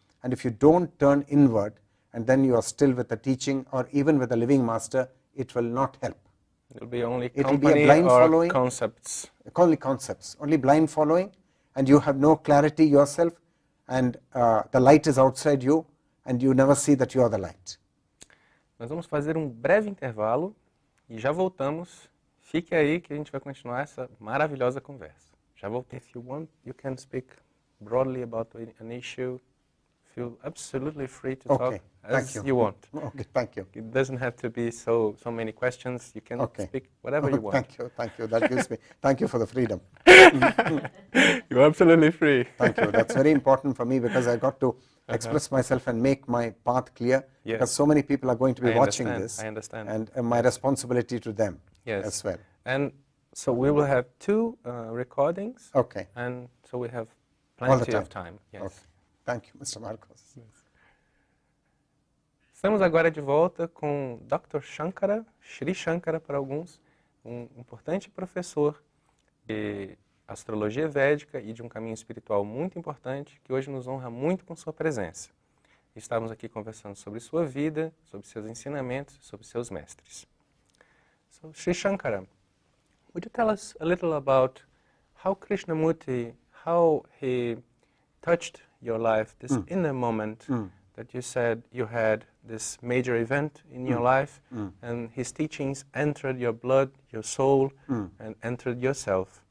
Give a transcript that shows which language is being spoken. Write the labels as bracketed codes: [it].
[en] And if you don't turn inward and then you are still with the teaching or even with the living master, it will not help. It will be only It will company be a blind or following, concepts. only concepts, only blind following, and you have no clarity yourself, and the light is outside you and you never see that you are the light. [pt] Nós vamos fazer breve intervalo e já voltamos. Fique aí que a gente vai continuar essa maravilhosa conversa. Já voltei. [en] If you want, you can speak broadly about an issue. Feel absolutely free to talk as you want. Okay, thank you. It doesn't have to be so many questions. You can speak whatever you want. Thank you. That gives me. Thank you for the freedom. You're absolutely free. Thank you. That's very important for me because I got to express myself and make my path clear. Yes. Because so many people are going to be watching this. I understand. And my responsibility to them as well. And so we will have 2 recordings. Okay. And so we have plenty of time. Yes. Okay. Thank you, Mr. Marcos. [pt] Estamos agora de volta com Dr. Shankara, Shri Shankara para alguns, importante professor de astrologia védica e de caminho espiritual muito importante, que hoje nos honra muito com sua presença. Estamos aqui conversando sobre sua vida, sobre seus ensinamentos, sobre seus mestres. [en] So, Shri Shankara, would you tell us a little about how Krishnamurti, how he touched your life, this inner moment that you said you had this major event in your life, and his teachings entered your blood, your soul, and entered yourself.